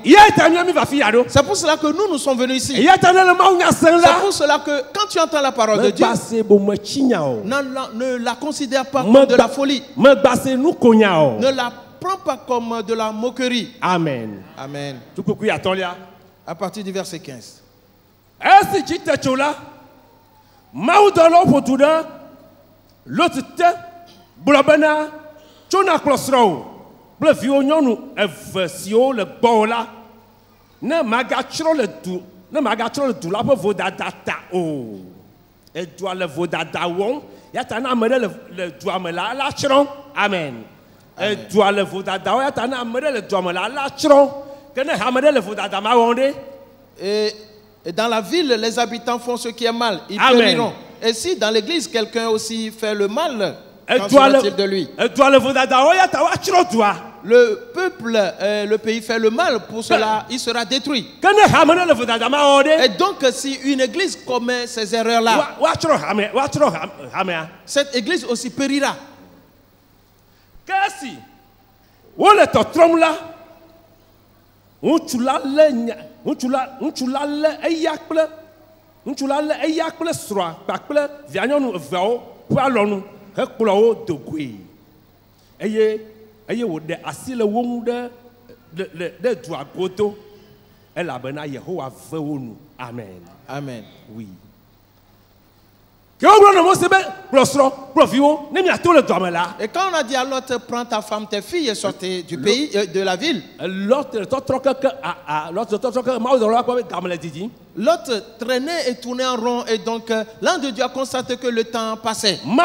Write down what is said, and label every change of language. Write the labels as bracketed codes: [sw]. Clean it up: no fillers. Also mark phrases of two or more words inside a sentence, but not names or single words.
[fr] C'est pour cela que nous sommes venus ici. C'est pour cela que quand tu entends la parole de Dieu, ne la considère pas comme de la folie. Ne la prends pas comme de la moquerie. Amen. Amen. À partir du verset 15. [ee] L'autre te blabana chona klosro ble viwo nyɔnu eve siwo le gbɔ la ne magatsrɔ̃ le du la ƒe vodada ta o edua le vodada wɔm ya ta na ame ɖe le dua me la tsrɔ̃ amen edua le vodada wɔm ya ta na ame ɖe le dua me la tsrɔ̃ ke ne ame ɖe le vodada ma wɔm ɖe. [fr] Et dans la ville, les habitants font ce qui est mal. Ils périront. Et si dans l'église, quelqu'un aussi fait le mal, qu'en sera-t-il de lui? Le peuple, le pays fait le mal, pour cela, il sera détruit. Et donc, si une église commet ces erreurs-là, cette église aussi périra. [ee] Ŋutsu la lé eya kple srɔ̃a kpakple via nyɔnu eveawo ƒe alɔnu hekplɔ wo do goe eye wòɖe asi le wo ŋu ɖe dua godo elabena Yehowa ve wo nu. [fr] Amen. Amen. Oui. Et quand on a dit à l'autre, prends ta femme, tes filles et sortez du pays, de la ville. L'autre traînait et tournait en rond et donc l'ange de Dieu a constaté que le temps passait.